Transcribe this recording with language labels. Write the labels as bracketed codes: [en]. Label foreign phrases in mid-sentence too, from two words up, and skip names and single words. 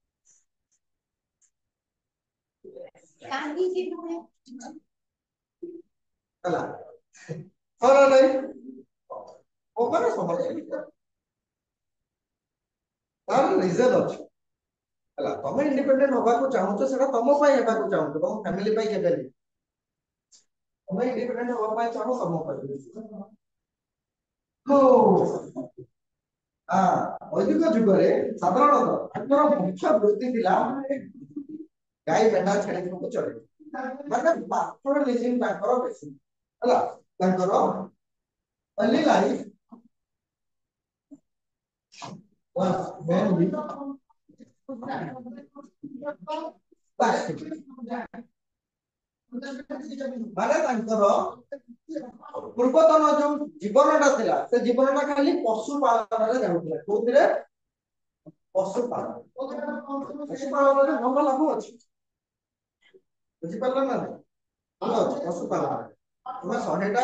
[or] ହେଲା ହଁ ନା ନାଇଁ ମାନେ ସମାଜ ତାର ରିଜନ ଅଛି ହେଲା ତମେ ଇଣ୍ଡିପେଣ୍ଡେଣ୍ଟ ହବାକୁ ଚାହୁଁଛ ସେଟା ତମ ପାଇଁ ହେବାକୁ ଚାହୁଁଛ ତମ ଫ୍ୟାମିଲି ପାଇଁ କେବେ ତମେ ଇଣ୍ଡିପେଣ୍ଡେଣ୍ଟ ହବା ପାଇଁ ଚାହଁ ତମ ପାଇଁ ବୈଦିକ ଯୁଗରେ ସାଧାରଣତଃ ତାଙ୍କର ମୁଖ୍ୟ ବୃତ୍ତି ଥିଲା ଗାଈ ମେଣ୍ଢା ଛେଳି ଚଢେଇ ମାନେ ପାତ୍ର ଲିଜିଂ ତାଙ୍କର ବେଶୀ ହେଲା ତାଙ୍କର [en] only life was mainly [or] ମାନେ ତାଙ୍କର ପୂର୍ବତନ ଯୋଉ ଜୀବନଟା ଥିଲା ସେ ଜୀବନଟା ଖାଲି ପଶୁ ପାଳନରେ ଯାଉଥିଲା କୋଉଥିରେ ପଶୁପାଳନରେ ଭଲ ଲାଭ ଅଛି ବୁଝିପାରିଲ ନା ଭଲ ଅଛି ପଶୁପାଳନରେ ତମେ 100ଟା